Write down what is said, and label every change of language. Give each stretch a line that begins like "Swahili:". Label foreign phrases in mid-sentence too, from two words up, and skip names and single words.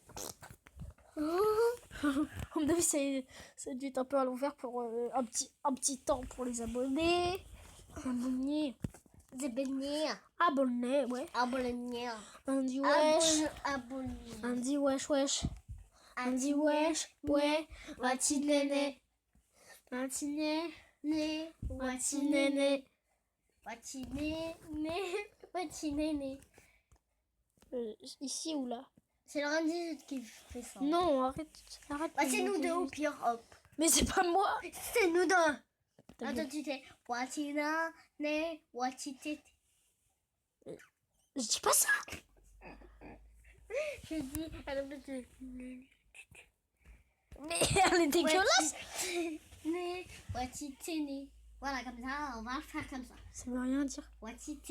French: À mon avis, ça a dû être un peu à l'envers pour un petit temps pour les abonnés. Abonnés. Des beignets. Abonnés, ouais. Abonnés. On dit wesh. Abonnés. On dit wesh, wesh. On dit wesh, ouais. Wati néné. Wati néné. Né. Wati néné. Wati néné. Wati néné. Ici ou là? C'est Laurent 18 qui fait ça. Non, arrête. Bah, c'est nous deux au pire, hop. Mais c'est pas moi. C'est nous deux. T'as Attends, tu sais. Wati na, né, wati tété. Je dis pas ça. Je dis, Mais elle est dégueulasse. Né, wati téné. Voilà, comme ça, on va le faire comme ça. Ça veut rien dire. Wati téné.